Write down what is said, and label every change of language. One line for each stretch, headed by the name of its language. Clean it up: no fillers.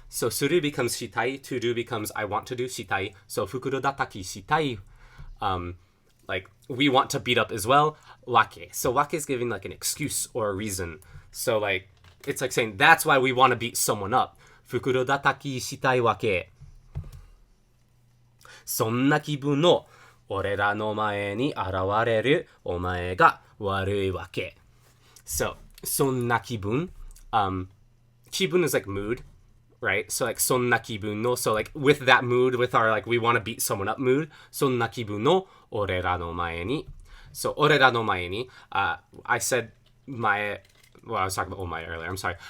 English: So suru becomes shitai, to do becomes I want to do shitai. So
Japanese: fukurodataki shitai,
English: like we want to beat up as well. Wake. So wake is giving like an excuse or a reason. So like it's like saying that's why we want to beat someone up.
Japanese: Fukurodataki shitai wake. そんな気分の俺らの前に現れるお前が悪いわけ。
English: So,
Japanese: そんな気分。
English: 気分 is like mood, right? So like
Japanese: そんな気分の
English: so like with that mood, with our like we want to beat someone up mood,
Japanese: そんな気分の俺らの前に。
English: So
Japanese: 俺らの前に、
English: I said my well, I was talking about omae earlier. I'm sorry.